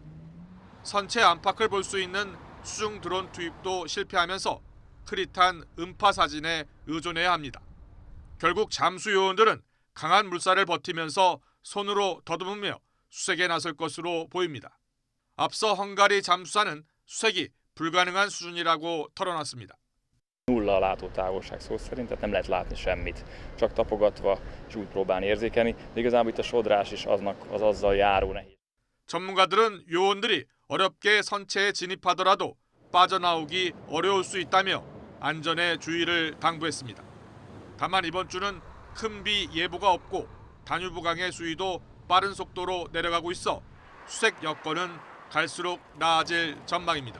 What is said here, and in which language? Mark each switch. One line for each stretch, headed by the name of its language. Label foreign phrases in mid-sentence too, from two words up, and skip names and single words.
Korean: 선체 안팎을 볼 수 있는 수중 드론 투입도 실패하면서 흐릿한 음파 사진에 의존해야 합니다. 결국 잠수 요원들은 강한 물살을 버티면서 손으로 더듬으며 수색에 na설 것으로 보입니다. 앞서 헝가리 잠수사는 수색이 불가능한 수준이라고 털어놨습니다.
Hungarian: Nulla a látótávolság szó szerint, tehát nem lehet látni semmit, csak tapogatva és úgy próbálni érzékelni, de igazából itt a sodrás is az azzal járó nehéz.
Korean: 전문가들은 요원들이 어렵게 선체에 진입하더라도 빠져나오기 어려울 수 있다며 안전에 주의를 당부했습니다. 다만 이번 주는 큰 비 예보가 없고 다뉴브강의 수위도 빠른 속도로 내려가고 있어 수색 여건은 갈수록 나아질 전망입니다.